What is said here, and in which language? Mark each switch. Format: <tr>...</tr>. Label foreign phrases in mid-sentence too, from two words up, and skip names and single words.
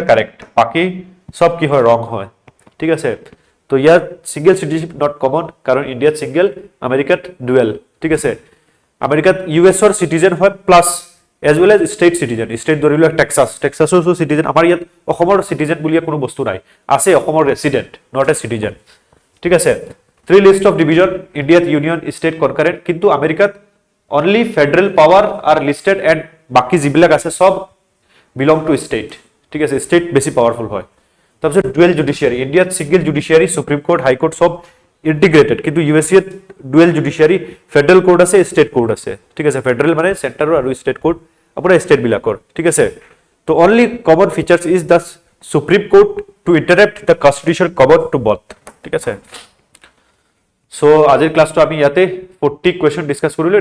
<as>কারেক্ট বাকি সব কি হয় রং হয় ঠিক আছে তো ইয়াত</as> <en>single citizenship not common</en> <as>কারণ ইন্ডিয়াত সিঙ্গেল আমেরিকাত ডুয়েল ঠিক আছে আমেরিকাত</as> <en>US or citizen</en> <as>হয়</as> <en>plus as well as state citizen state</en> <as>ধৰিলো টেক্সাছৰ সিটিজেন আমাৰ ইয়াত অসমৰ সিটিজেন বুলিয়া কোনো বস্তু নাই আছে অসমৰ</as> <en>resident not a citizen</en> <as>ঠিক আছে 3</as> <en>list of division</en> <as>ইন্ডিয়াত</as> <en>union state concurrent</en> <as>কিন্তু আমেরিকাত</as> <en>only federal power are listed and</en> <as>বাকি যিবিলাক আছে সব</as> <en>belong to state</en> <as>ঠিক আছে স্টেট বেছি পাওয়ারফুল হয় তাৰপিছত</as> <en>dual judiciary</en> <as>ইন্ডিয়াত</as> <en>single judiciary supreme court high court</en> <as>সব ইন্টিগ্ৰেটেড, কিন্তু ইউএছএত</as> <en>dual judiciary, federal code</en> <as>আছে,</as> <en>state code</en> <as>আছে, ঠিক আছে। ফেডাৰেল মানে চেণ্টাৰৰ আৰু</as> <en>state code</en> <as>আপোনাৰ ষ্টেট বিলাকৰ, ঠিক আছে।</as> <en>তো only common features is the supreme court to interact the constitution common to both,</en> <as>ঠিক আছে। সো আজিৰ ক্লাছটো আমি ইয়াতে 40</as> <en>question discuss</en> <as>কৰিলোঁ।</as>